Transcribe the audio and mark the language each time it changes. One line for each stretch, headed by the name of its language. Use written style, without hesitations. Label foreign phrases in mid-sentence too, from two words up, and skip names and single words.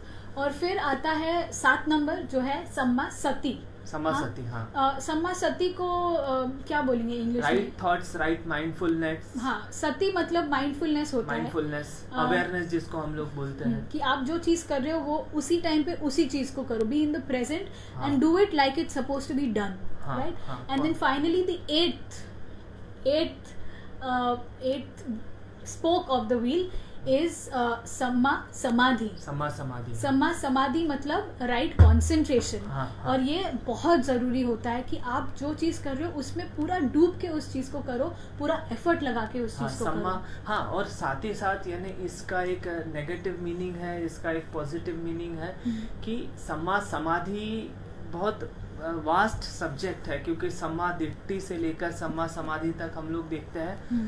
Hindi: और फिर आता है 7 नंबर, जो है
Pali: सम्मा सती।
Hindi: सम्मा सती को क्या बोलेंगे इंग्लिश में?
English: right thoughts, right mindfulness.
Hindi: हाँ, सती मतलब माइंडफुलनेस होता है,
English: mindfulness, awareness जिसको हम लोग बोलते हैं,
Hindi: कि आप जो चीज कर रहे हो वो उसी टाइम पे उसी चीज को करो,
English: be in the present and do it like it's supposed to be done, right? and then finally the eighth spoke of the wheel is
Pali: सम्मा समाधि। सम्मा समाधि
Hindi: मतलब
English: right concentration.
Hindi: और ये बहुत जरूरी होता है कि आप जो चीज कर रहे हो उसमें पूरा डूब के उस चीज को करो, पूरा एफर्ट लगा के उस चीज को करो। और साथ ही साथ यानी इसका एक
English: negative meaning
Hindi: है, इसका एक
English: positive meaning
Hindi: है कि
Pali: सम्मा समाधि
Hindi: बहुत
English: vast subject
Hindi: है, क्योंकि
Pali: सम्मा दिट्ठी
Hindi: से लेकर
Pali: सम्मा समाधि
Hindi: तक हम लोग देखते हैं।